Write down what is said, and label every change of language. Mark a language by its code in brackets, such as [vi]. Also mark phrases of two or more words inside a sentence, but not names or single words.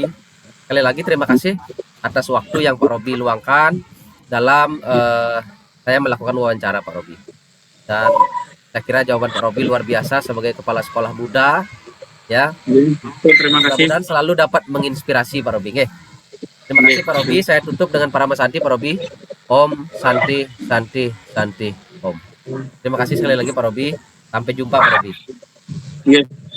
[id] Sekali lagi terima kasih atas waktu yang Pak Robi luangkan dalam saya melakukan wawancara Pak Robi. Dan saya kira jawaban Pak Robi luar biasa sebagai kepala sekolah muda ya. Terima kasih. Dan selalu dapat menginspirasi Pak Robi. Terima kasih Pak Robi. Saya tutup dengan para Santi Pak Robi. [sa] Om Santi Santi Santi Om. [id] Terima kasih sekali lagi Pak Robi. Sampai jumpa Pak Robi.